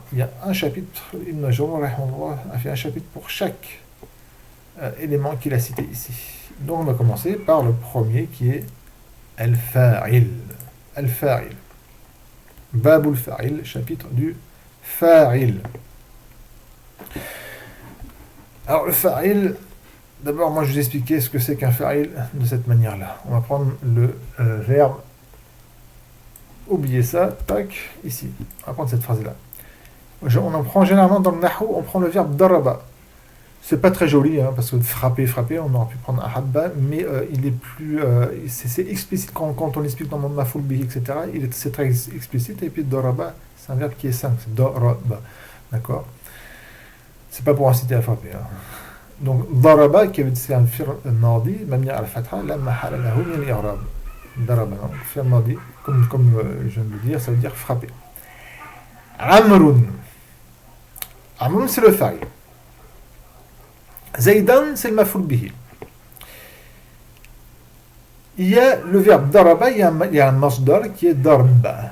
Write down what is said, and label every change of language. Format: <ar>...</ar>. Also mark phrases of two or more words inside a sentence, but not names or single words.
<fr>Il y a un chapitre, Ibn Jawr a fait un chapitre pour chaque élément qu'il a cité ici. Donc on va commencer par le premier qui est al-fa'il.</fr> <ar>الفاعل باب الفاعل,</ar> <fr>chapitre du Fa'il. Alors, le Fa'il, d'abord, moi je vais vous expliquer ce que c'est qu'un Fa'il de cette manière-là. On va prendre le verbe. Oubliez ça, tac, ici. On va prendre cette phrase-là. On en prend généralement dans le Nahu, on prend le verbe daraba. C'est pas très joli, hein, parce que frapper, on aurait pu prendre un habba, mais il est plus. C'est explicite quand on l'explique dans mon</fr> <ar>مفعول به,</ar> <fr>etc. C'est très explicite, et puis doraba, c'est un verbe qui est simple, c'est doraba. D'accord? C'est pas pour inciter à frapper. Hein. Donc, doraba, qui veut dire c'est un</fr> <ar>فعل ماضي مبني على الفتح لا محل له من الإعراب. ضرب فعل ماضي,</ar> <fr>comme je viens de le dire, ça veut dire frapper. Amrun. Amrun, c'est le fa'il. Zaydan, c'est le</fr> <ar>مفعول به.</ar> <fr>Il y a le verbe daraba, il y a un masdar qui est darba.</fr>